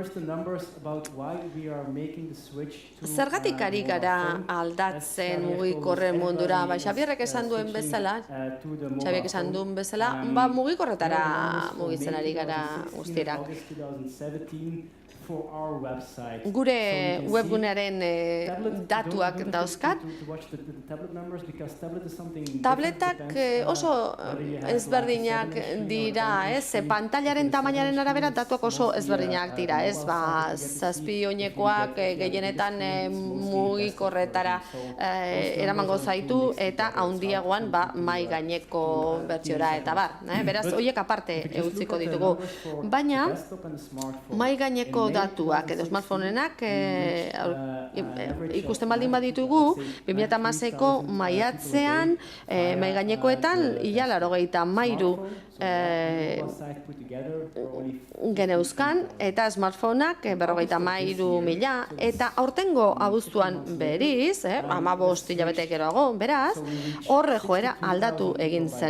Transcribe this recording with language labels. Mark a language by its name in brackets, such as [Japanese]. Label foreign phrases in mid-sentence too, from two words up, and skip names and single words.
[Basque] Zergatik ari gara aldatzen mugikorren mundura? Xabierrek esan duen bezala, mugikorretara mugitzen ari gara guztirak. [English] for our website. [Basque] Gure [English] So you can see [Basque] webgunearen datuak [English] don't [Basque] dauzkat. [English] to watch the tablet numbers because tablet is something [Basque] Tabletak [English] different, depends, [Basque] oso [English] whether you have, [Basque] ezberdinak [English] like, a 7-inch [Basque] dira, [English] screen or [Basque] ez? [English] 10-inch screen. [Basque] Pantailaren [English] Because [Basque] tamainaren [English] 7-inch [Basque] arabera [English] screen is [Basque] datuak oso [English] mostly [Basque] ezberdinak dira, [English] a [Basque] ez? [English] mobile site that you get to [Basque] Zazpi [English] see. If you [Basque] oinekoak [English] get the [Basque] gehienetan [English] bigger screen, it's mostly [Basque] mugikorretara [English] desktop version. So [Basque] eramango [English] those numbers are [Basque] zaitu [English] too mixed [Basque] eta [English] together. It's [Basque] handiagoan [English] hard [Basque] ba [English] to [Basque] mai gaineko bertsiora eta bar. Beraz, [English] But [Basque] horiek aparte [English] if you just [Basque] utziko [English] look at the [Basque] ditugu. [English] numbers for [Basque] Baina, [English] the desktop and the smartphone, [Basque] mai gaineko [English] in May datuak edo 2016, [Basque] smartphoneenak [English] we reached, average [Basque] ikusten [English] of [Basque] baldin baditugu, 2016ko maiatzean mai gainekoetan ia 93 geneuzkan eta smartphoneak 53.000 eta aurtengo abuztuan beriz, 15 hilabete geroago, beraz, horre joera aldatu egin zen.